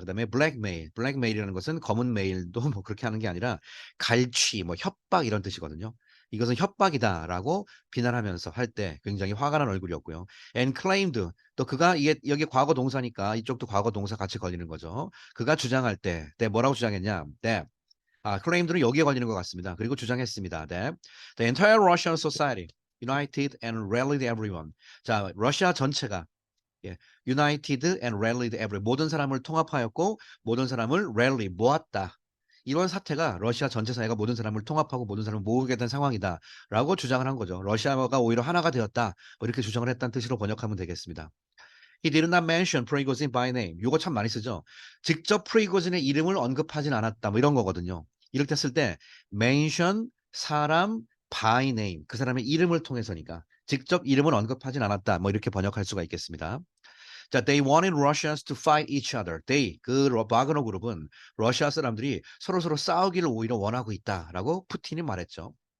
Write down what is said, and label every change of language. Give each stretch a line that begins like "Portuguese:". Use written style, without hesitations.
Korean: 그다음에 blackmail이라는 것은 검은 메일도 뭐 그렇게 하는 게 아니라 갈취, 뭐 협박 이런 뜻이거든요. 이것은 협박이다라고 비난하면서 할 때 굉장히 화가 난 얼굴이었고요.
English: And claimed
Korean: 또 그가 이게 여기 과거 동사니까 이쪽도 과거 동사 같이 걸리는 거죠. 그가 주장할 때, 뭐라고 주장했냐? 클레임들은 여기에 걸리는 것 같습니다. 그리고 주장했습니다. 네.
English: The entire Russian society united and rallied everyone.
Korean: 자, 러시아 전체가
English: united and rallied everyone.
Korean: 모든 사람을 통합하였고 모든 사람을 rally 모았다. 이런 사태가 러시아 전체 사회가 모든 사람을 통합하고 모든 사람을 모으게 된 상황이다라고 주장을 한 거죠. 러시아가 오히려 하나가 되었다. 뭐 이렇게 주장을 했다는 뜻으로 번역하면 되겠습니다.
English: He did not mention Prigozhin by name.
Korean: 요거 참 많이 쓰죠. 직접 프리고진의 이름을 언급하진 않았다. 뭐 이런 거거든요. 이렇게 했을 때 mention 사람
English: by name
Korean: 그 사람의 이름을 통해서니까 직접 이름을 언급하진 않았다. 뭐 이렇게 번역할 수가 있겠습니다.
English: 자, they wanted Russians to fight each other. They
Korean: 바그너 그룹은 러시아 사람들이 서로서로 싸우기를 오히려 원하고 있다라고 푸틴이 말했죠.